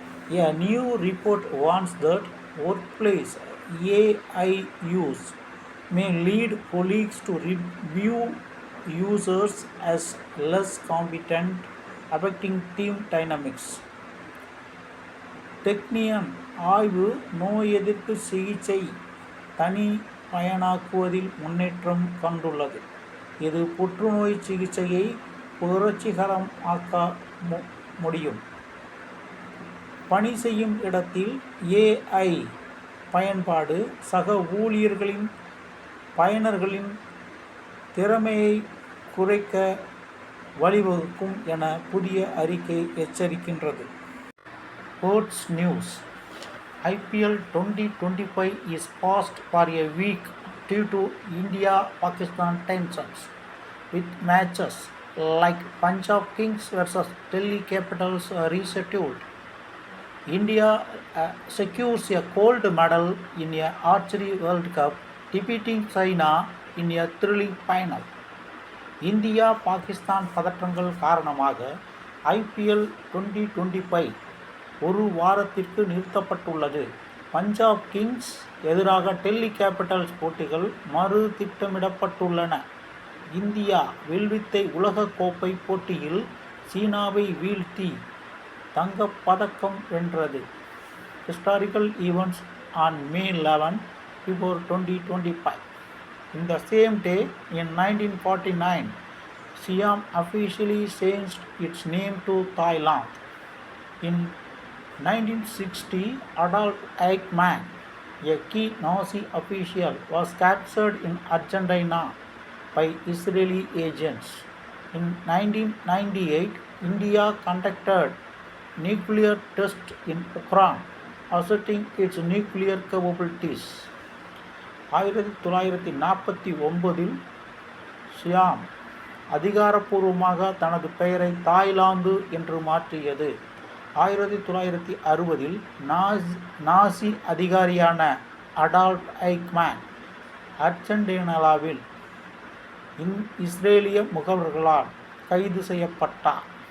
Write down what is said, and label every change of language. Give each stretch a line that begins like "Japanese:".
English: A new report warns that workplace AI use may lead colleagues to view users as less competent, affecting team dynamics.
Tamil: டெக்னியன் ஆய்வு நோய் எதிர்ப்பு சிகிச்சை தனி பயனாக்குவதில் முன்னேற்றம் கண்டுள்ளது. இது புற்றுநோய் சிகிச்சையை புரட்சிகரமாக்க முடியும். பணி செய்யும் இடத்தில் ஏஐ பயன்பாடு சக பயனர்களின் திறமையை குறைக்க வழிவகுக்கும் என புதிய அறிக்கை எச்சரிக்கின்றது.
English: Sports news. IPL 2025 is paused for a week due to India-Pakistan tensions, with matches like Punjab Kings vs Delhi Capitals rescheduled. India secures a gold medal in a Archery World Cup, defeating China in a thrilling final.
Tamil: India Pakistan பதற்றங்கள் காரணமாக IPL 2025 ஒரு வாரத்திற்கு நிறுத்தப்பட்டுள்ளது. Punjab Kings எதிராக Delhi Capitals போட்டிகள் மறு திட்டமிடப்பட்டுள்ளன. India வில்வித்தை உலகக்கோப்பை போட்டியில் சீனாவை வீழ்த்தி தங்கப்பதக்கம் வென்றது.
English: Historical events on May 11 before 2025. In the same day, in 1949, Siam officially changed its name to Thailand. In 1960, Adolf Eichmann, a key Nazi official, was captured in Argentina by Israeli agents. In 1998, India conducted nuclear tests in Ukraine, asserting its nuclear capabilities.
Tamil: 1949 Siam அதிகாரப்பூர்வமாக தனது பெயரை Thailand என்று மாற்றியது. 1960 நாசி அதிகாரியான Adolf ஐக்மேன் அர்ஜென்டினாவில் இஸ்ரேலிய முகவர்களால் கைது செய்யப்பட்டார்.